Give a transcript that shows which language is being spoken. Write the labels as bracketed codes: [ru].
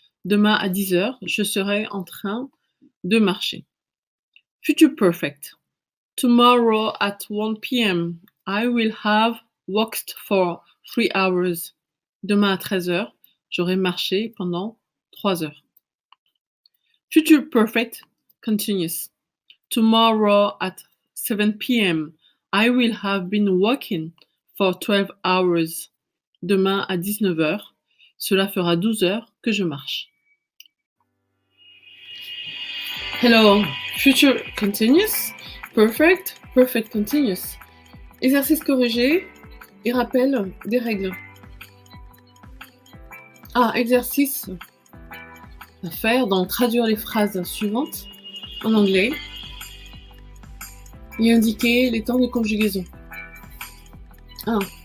[fr] Demain à 10 heures, je serai en train de marcher. [en] Future perfect. Tomorrow at 1 p.m. I will have walked for 3 hours. [fr] Demain à 13 heures, j'aurai marché pendant 3 heures. [en] Future perfect continuous. Tomorrow at 7 p.m. I will have been walking for 12 hours. [fr] Demain à 19 heures, cela fera 12 heures que je marche. [en] Hello, future continuous, perfect, perfect continuous. [fr] Exercice corrigé et rappel des règles. Exercice à faire, donc traduire les phrases suivantes en anglais et indiquer les temps de conjugaison. 1.